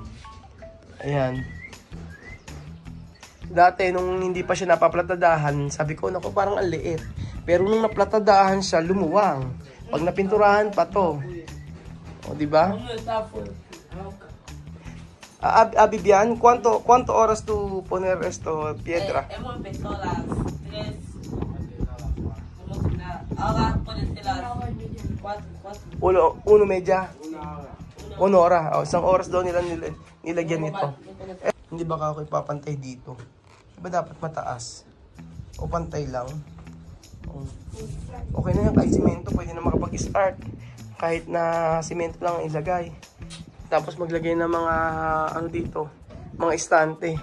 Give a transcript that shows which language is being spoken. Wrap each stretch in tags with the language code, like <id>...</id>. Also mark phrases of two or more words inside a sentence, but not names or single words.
<tl>Ayan. Dati, nung hindi pa siya napaplatadahan, sabi ko, naku, parang ang liit. Pero nung naplatadahan siya, lumuwang. Pag napinturahan pa to. O, di ba? Bibian,</tl> <es>¿cuánto horas tu poner esto piedra? Hemos empezado a las 3. Ahora ponete las 4. 1:30. 1 hora.</es> <tl>Isang oras daw nilagyan nito. Hindi ba ako ipapantay dito? Diba dapat mataas? O pantay lang? Okay na yan, kahit simento, pwede na makapag-start. Kahit na simento lang ilagay. Tapos maglagay ng mga dito, mga estante.</tl>